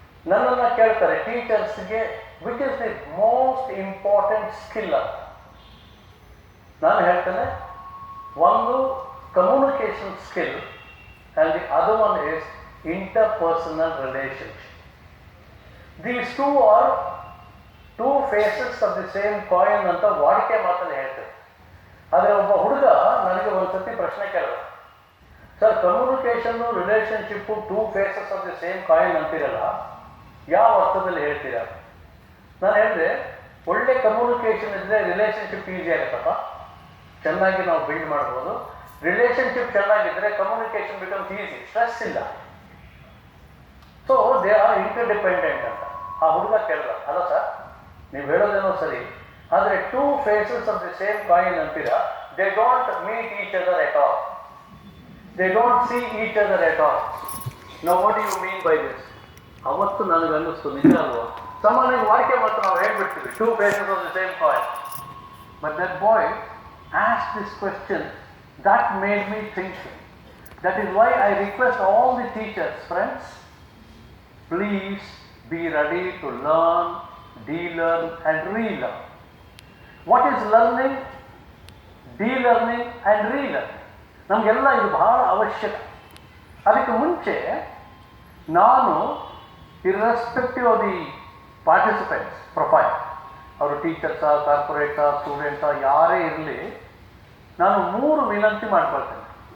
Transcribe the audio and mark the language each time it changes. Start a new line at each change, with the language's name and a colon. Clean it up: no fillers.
Kannada: ನನ್ನನ್ನು ಕೇಳ್ತಾರೆ, ಟೀಚರ್ಸ್ಗೆ
English: which is the most important skill
Kannada: ಅಂತ. ನಾನು ಹೇಳ್ತೇನೆ, ಒಂದು communication skill
English: And the other one is interpersonal relationship. These two are two faces of the same coin
Kannada: ಅಂತ ವಾಡಿಕೆ ಮಾತನ್ನು ಹೇಳ್ತೇವೆ. ಆದರೆ ಒಬ್ಬ ಹುಡುಗ ನನಗೆ ಒಂದು ಸತಿ ಪ್ರಶ್ನೆ ಕೇಳಿದ, sir, communication relationship
English: two faces of the same coin
Kannada: ಅಂತಿರಲ್ಲ, ಯಾವ ಅರ್ಥದಲ್ಲಿ ಹೇಳ್ತೀರಾ? ನಾನು ಹೇಳಿದೆ, ಒಳ್ಳೆ ಕಮ್ಯುನಿಕೇಷನ್ ಇದ್ದರೆ ರಿಲೇಷನ್ಶಿಪ್ ಈಸಿ ಆಗುತ್ತಪ್ಪ, ಚೆನ್ನಾಗಿ ನಾವು ಬಿಲ್ಡ್ ಮಾಡ್ಬೋದು. ರಿಲೇಷನ್ಶಿಪ್ ಚೆನ್ನಾಗಿದ್ದರೆ ಕಮ್ಯುನಿಕೇಷನ್
English: becomes easy,
Kannada: ಸ್ಟ್ರೆಸ್ ಇಲ್ಲ.
English: so they are interdependent
Kannada: ಅಂತ. ಆ ಹುಡುಗ ಕೇಳಿದ, ಅಲ್ಲ ಸರ್, ನೀವು ಹೇಳೋದೇನೋ ಸರಿ, ಆದರೆ
English: two faces of the same coin
Kannada: ಅಂತೀರಾ.
English: They don't meet each other at all. They don't see each other at all. No what you mean by this?
Kannada: ಅವತ್ತು ನನಗೆ ಅನ್ನಿಸ್ತು, ನಿಜ ಅಲ್ವಾ? ಸಾಮಾನ್ಯವಾಗಿ ವಾಕ್ಯ ಮಾತ್ರ ನಾವು ಹೇಳ್ಬಿಡ್ತೀವಿ,
English: Two faces of the same coin. But that boy asked this question that made me think. That is why I request all the teachers, friends, please be ready to learn, de-learn and relearn. What is learning, de-learning and relearning?
Kannada: ನಮಗೆಲ್ಲ ಇದು ಬಹಳ ಅವಶ್ಯಕ. ಅದಕ್ಕೆ ಮುಂಚೆ ನಾನು
English: irrespective of the participants profile,
Kannada: ಅವರು ಟೀಚರ್ಸಾ, ಕಾರ್ಪೊರೇಟಾ, ಸ್ಟೂಡೆಂಟಾ, ಯಾರೇ ಇರಲಿ, ನಾನು 3 ವಿನಂತಿ ಮಾಡ್ಕೊಳ್ತೇನೆ.